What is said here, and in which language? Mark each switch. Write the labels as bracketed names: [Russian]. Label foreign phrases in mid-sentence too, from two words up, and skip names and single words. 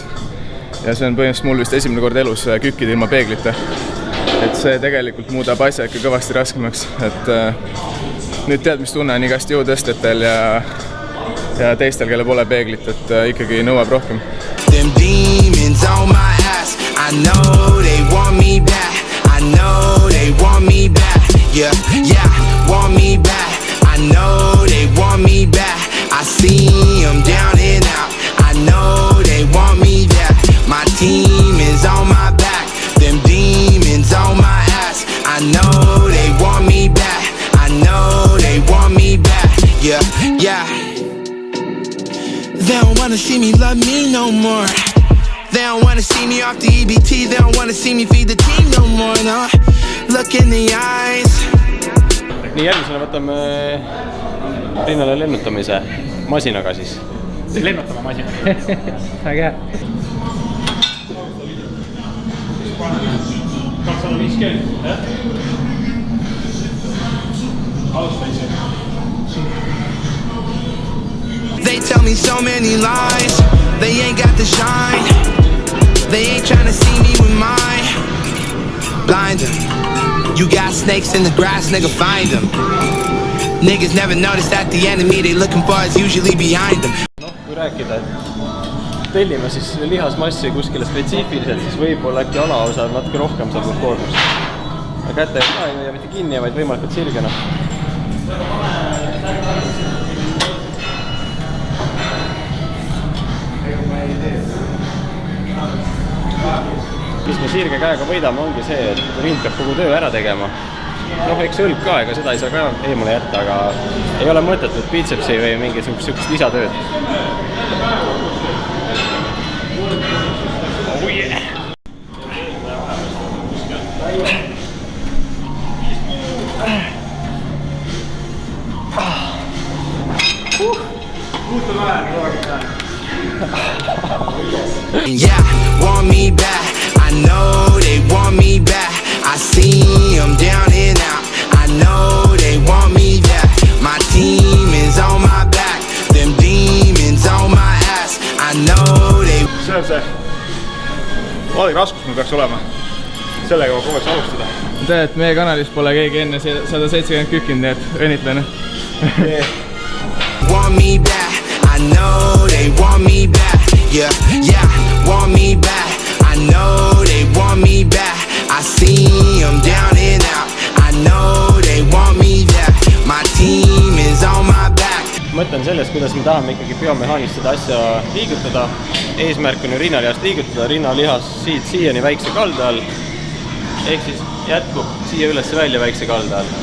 [Estonian] Ja see on põhimõtteliselt mul vist esimene kord elus kükkida ilma peeglita. Et see tegelikult muudab asja ikka kõvasti raskemaks. Et nüüd tead, mis tunne on igast jõutõstetel ja teistel, kelle pole peeglit, et ikkagi nõuab rohkem. [English] Them demons on my ass. I know they want me back. I know they want me back. Yeah, want me back. I know they want me back. I see them down and out. I know they want me back. My team is on my back. Them demons on my ass. I know they want me back. I know they want me back. Yeah. They don't wanna see me love me no more. They don't wanna see me off the EBT. They don't wanna see me feed the team no more, no. Look in the eyes. [Estonian] Nii järgmisena võtame rinnale lennutamise masinaga siis. Lennutame masinaga. Väga hea. 250, jah? Alustaisi. [English] They tell me so many lies. They ain't got the shine. They ain't tryna see me with mine. Blind them. You got snakes in the grass, nigga, find them. Niggas never notice that the enemy they looking for is usually behind them. [Estonian] No, kui rääkida, et tellime siis lihasmassi kuskile spetsiifiliselt, siis võib-olla äkki alaosa natuke rohkem saab koormust. Ja käte ei ja mitte kinni, vaid võimalikult sirgena. Mis me sirge käega võidame, ongi see, et rind peab kogu töö ära tegema. Noh, eks õlg ka, ega seda ei saa ka eemale jätta, aga ei ole mõtetut biitsepsi või mingisugust lisatööd. [English] Oh yeah! Yeah, want me back. I know they want me back. I see them down and out. I know they want me back. My team is on my back. Them demons on my ass. I know they. [Estonian] See on see valik raskus mul peaks olema. Sellega ma kogu aeg alustada. Tead, et meie kanalis pole keegi enne 170 kükkinud, nii et õnnitlen. [English] Want me back. I know they want me back. Yeah, yeah, want me back. I know they want me back. I see them down and out. I know they want me back. My team is on my back. [Estonian] Mõtlen sellest, kuidas me tahame ikkagi biomehaanist seda asja liigutada. Eesmärk on ju rinnalihast liigutada, rinnalihas siiani väikse kalda all. Ehk siis jätkub siia üles välja väikse kalda all.